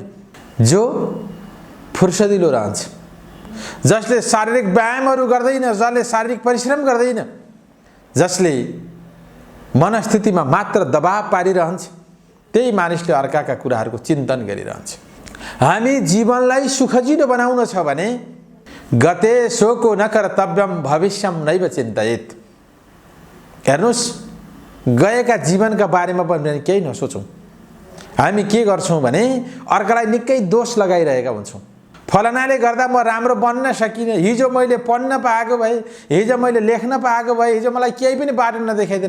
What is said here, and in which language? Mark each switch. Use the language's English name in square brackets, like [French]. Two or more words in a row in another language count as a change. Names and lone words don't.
[Nepali] जो फुर्सदिलो रहन्छ, जसले शारीरिक व्यायामहरू गर्दैन, जसले शारीरिक परिश्रम गर्दैन, जसले मनस्थितिमा मात्र दबाव पारिरहन्छ, त्यही मानिसले अर्काका कुराहरूको चिन्तन गरिरहन्छ। हामी जीवनलाई सुखजिलो बनाउन छ भने [Sanskrit] गते शोको न कर्तव्यम भविष्यम नैव चिन्तयेत। [Nepali] हेर्नुहोस्, गएका जीवनका बारेमा पनि केही नसोचौँ। हामी के गर्छौँ भने अर्कालाई निकै दोष लगाइरहेका हुन्छौँ। फलानाले गर्दा म राम्रो बन्न सकिनँ, हिजो मैले पढ्न पाएको भए, हिजो मैले लेख्न पाएको भए, हिजो मलाई केही पनि बाटो नदेखाइदिन।